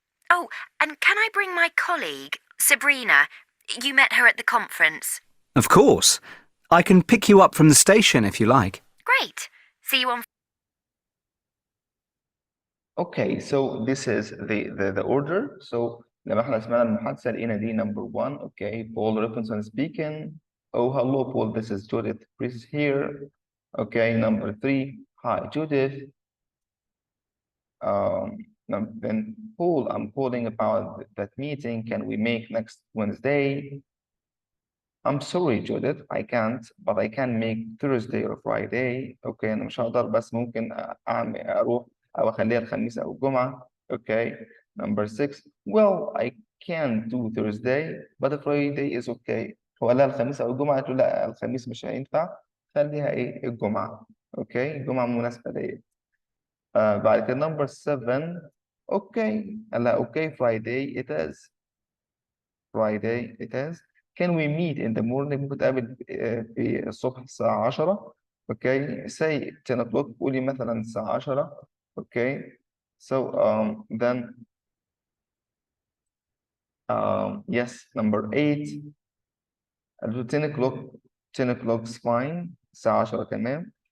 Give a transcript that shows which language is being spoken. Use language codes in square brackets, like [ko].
[en] Oh, and can I bring my colleague, Sabrina? You met her at the conference. Of course. I can pick you up from the station if you like. Great. See you on... Okay, so this is the order. [ar] So لما احنا سمعنا المحادثة لقينا دي number 1. [en] Okay, Paul Robinson speaking. Oh, hello, Paul. This is Judith. Chris here. Okay, number 3. Hi, Judith. Then Paul, I'm calling about that meeting. Can we make next Wednesday? I'm sorry, Judith. I can't, but I can make Thursday or Friday. [ar] Okay, أنا مش هقدر بس ممكن أروح أو أخليها الخميس أو الجمعة. [en] Okay. Number 6. Well, I can do Thursday, but Friday is okay. [ar] هو قال لها الخميس أو الجمعة قالت له لا الخميس مش هينفع خليها إيه الجمعة. Okay. الجمعة مناسبة ليا. بعد كده number 7. [en] Okay. [ar] قال لها [en] okay Friday it is. Friday it is. Can we meet in the morning؟ [ar] ممكن نتقابل في الصبح الساعة 10. [en] Okay. Say 10 o'clock. [ar] قولي مثلا الساعة 10. [en] Okay. So then yes, number 8. 10 o'clock. 10 o'clock is fine. [ar] الساعة 10 تمام.